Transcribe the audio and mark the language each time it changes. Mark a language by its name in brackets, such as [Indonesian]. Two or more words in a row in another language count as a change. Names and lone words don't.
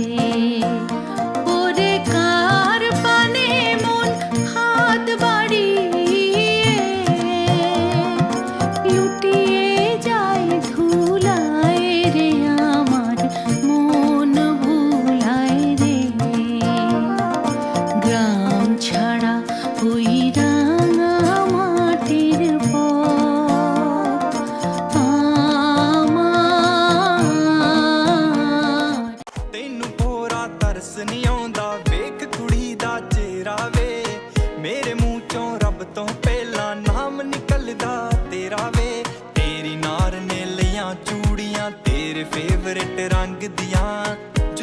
[Bangla] ওরে কার পানে মন হাত বাড়িয়ে লুটিয়ে যায় ধুলায় রে, আমার মন ভুলায় রে। গ্রাম ছাড়া ওই রাঙা মাটির পথ আমার। [Punjabi] ਤੈਨੂੰ ਪੂਰਾ ਤਰਸ ਨਹੀਂ ਆਉਂਦਾ ਵੇਖ ਕੁੜੀ ਦਾ ਚਿਹਰਾ ਵੇ, ਮੇਰੇ ਮੂੰਹ ਚੋਂ ਰੱਬ ਤੋਂ ਪਹਿਲਾਂ ਨਾਮ ਨਿਕਲਦਾ ਤੇਰਾ ਵੇ। ਤੇਰੀ ਨਾਰ ਨੇ ਲਈਆਂ ਚੂੜੀਆਂ ਤੇਰੇ ਫੇਵਰੇਟ ਰੰਗ ਦੀਆਂ।